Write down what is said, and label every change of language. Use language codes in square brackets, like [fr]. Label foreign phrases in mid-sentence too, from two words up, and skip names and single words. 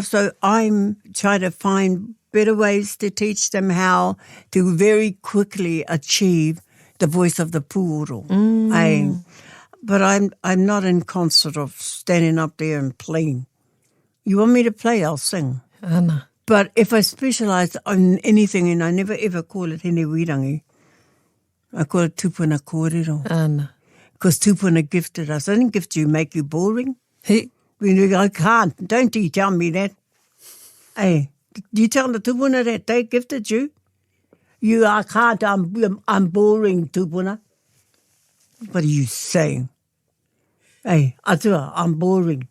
[en] So I'm trying to find better ways to teach them how to very quickly achieve the voice of the pūoro. But I'm not in concert of standing up there and playing. You want me to play, I'll sing. Ana. But if I specialise on anything, and I never ever call it Hinewirangi, I call it [mi] tupuna kōrero. [en] Ana. Because tupuna gifted us. I didn't gift you, make you boring. He. I can't. Don't you tell me that. Hey, you tell the tupuna that they gifted you. I can't. I'm boring, tupuna. What are you saying? Hey, Ātua, I'm boring.